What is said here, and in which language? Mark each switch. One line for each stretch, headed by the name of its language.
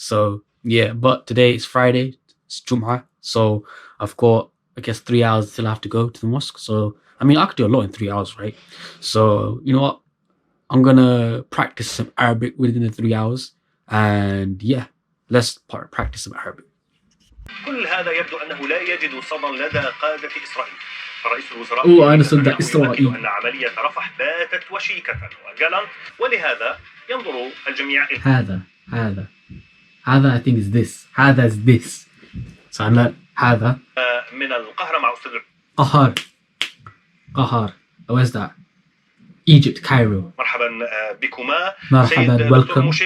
English: So yeah, but today is Friday, it's Jum'ah, so I've got, I guess, 3 hours till I have to go to the mosque. So I mean, I could do a lot in 3 hours, right? So you know what? I'm gonna practice some Arabic within the 3 hours, and yeah, let's practice some Arabic.
Arabic: كل هذا يبدو أنه لا يجد صدى لدى قادة إسرائيل. فرئيس الوزراء يؤكد أن عملية رفح باتت وشيكة وجالنت، ولهذا ينظر الجميع
English: هذا I think is this. هذا is this. So I learned هذا
Arabic: من القاهرة مع أستاذ
English: قهر. Where's that? Egypt, Cairo.
Arabic: مرحبا بكما. مرحبا،
English: welcome.